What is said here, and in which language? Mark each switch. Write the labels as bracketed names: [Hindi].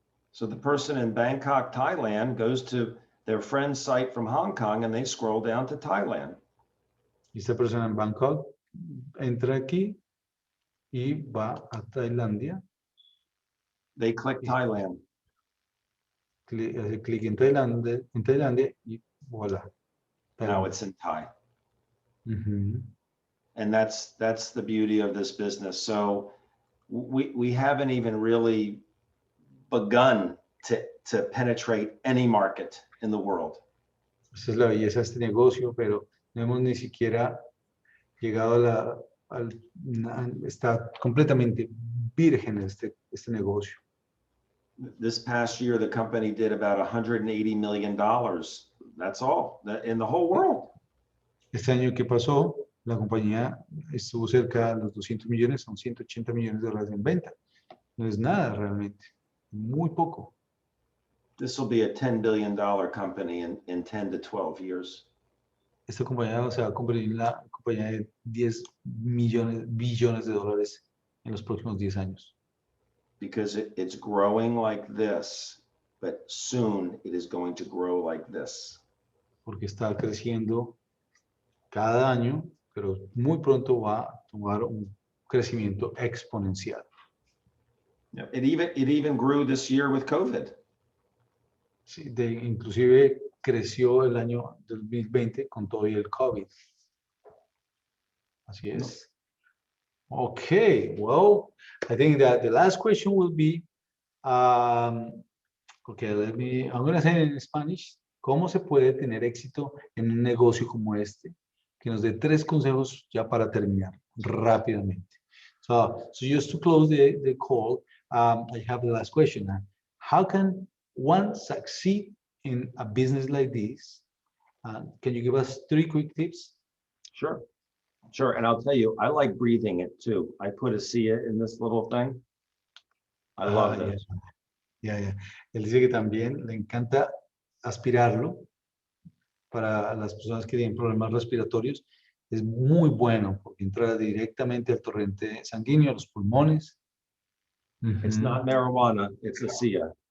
[English] So the person in Bangkok, Thailand goes to their friend's site from Hong Kong and they scroll down to Thailand. [Spanish] Y esta persona en Bangkok entra aquí y va a Tailandia. [English] They click Thailand. [Spanish] Hace clic en Tailandia y voilà. [English] Now it's in Thai. Uh-huh. And that's the beauty of this business. So we haven't even really begun to penetrate any market in the world. [Spanish] Esa es la belleza de este negocio, pero no hemos ni siquiera llegado está completamente virgen este negocio. [English] This past year, the company did about $180 million. That's all in the whole world. [Spanish] Este año que pasó, la compañía estuvo cerca de los 200 millones, son 180 millones de dólares en venta. No es nada realmente, muy poco. [English] This will be a $10 billion company in 10 to 12 years. [Spanish] Esta compañía se va a convertir en la compañía de 10 billones de dólares en los próximos 10 años. [English] Because it's growing like this, but soon it is going to grow like this. [Spanish] Porque está creciendo cada año, pero muy pronto va a tomar un crecimiento exponencial. [English] It even grew this year with COVID. [Spanish] Sí, inclusive creció el año 2020 con todo y el COVID. Así es. [English] Okay, well, I think that the last question will be, okay, I'm going to say it in Spanish. [Spanish] ¿Cómo se puede tener éxito en un negocio como este? Que nos dé 3 consejos ya para terminar rápidamente. [English] So just to close the call, I have the last question. How can one succeed in a business like this? Can you give us 3 quick tips? Sure. And I'll tell you, I like breathing it too. I put Asea in this little thing. I love this. Yeah. [Spanish] Él dice que también le encanta aspirarlo para las personas que tienen problemas respiratorios. Es muy bueno porque entra directamente al torrente sanguíneo, a los pulmones. [English] It's not marijuana, it's Asea.